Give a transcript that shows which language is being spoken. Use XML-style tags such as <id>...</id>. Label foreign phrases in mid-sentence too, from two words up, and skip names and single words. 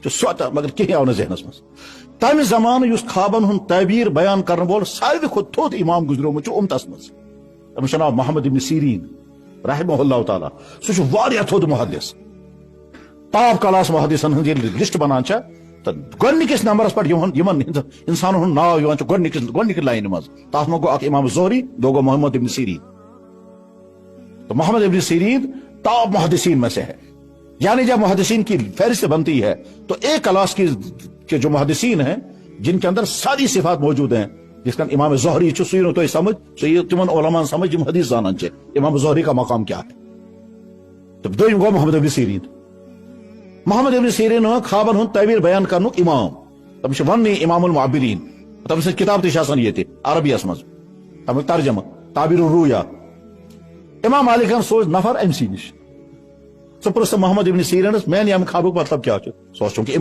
<ks>چھُ سونٛچان مگر کِہیٖنۍ آو نہٕ ذہنس منٛز تمہِ زمانہٕ یُس خوابن ہُنٛد تعبیٖر بیان کرن وول ساروی کھۄتہٕ تھوٚد امام گُزریومُت چھُ اُمتس منٛز تٔمِس چھُ ناو محمد ابن سیریٖن</ks> <ar>رحمہ اللہ تعالیٰ</ar> <ks>سُہ چھُ واریاہ تھوٚد محدث</ks> <en>top class</en> <ks>محدثن ہٕنٛز ییٚلہِ لسٹ بنان چھےٚ تہٕ گۄڈنِکِس نمبرس پٮ۪ٹھ یِمن انسانن ہُنٛد ناو یِوان چھُ گۄڈنِکہِ لاینہِ منٛز تتھ منٛز گوٚو اکھ امام ظہری دو گوٚو محمد ابن سیریٖن</ks> <ur>تو محمد ابن سیریٖن ٹاپ محدثین میں سے ہے یعنی جب محدثین کی فہرست بنتی ہے تو ایک کلاس کے جو محدثین ہیں جن کے اندر ساری صفات موجود ہیں جس کا امام ظہری</ur> <ks>سُہ یی نہٕ تۄہہِ سمجھ سُہ یی تِمن علماءن سمجھ یِم حدیث زانان چھِ</ks> <ur>امام ظہری کا مقام کیا ہے</ur> <ks>تو دوٚیِم گوٚو محمد ابن سیریٖن محمد ابن سیریٖن خوابن ہُنٛد تعبیٖر بیان کرنُک امام تٔمِس چھُ وننٕے</ks> <ar>امام المعبریٖن</ar> <ks>تٔمۍ سٕنٛز کِتاب تہِ چھِ آسان ییٚتہِ عربیَس منٛز تمیُک ترجمہٕ تعبیٖر الرؤیا امام مالکن سوز نفر أمۍ سٕے نِش ژٕ پرٛژھ محمد ابن سیریٖنس میانہِ ییٚمہِ خوابُک مطلب کیٛاہ چھُ سُہ اوس چوٗنٛکہِ</ks>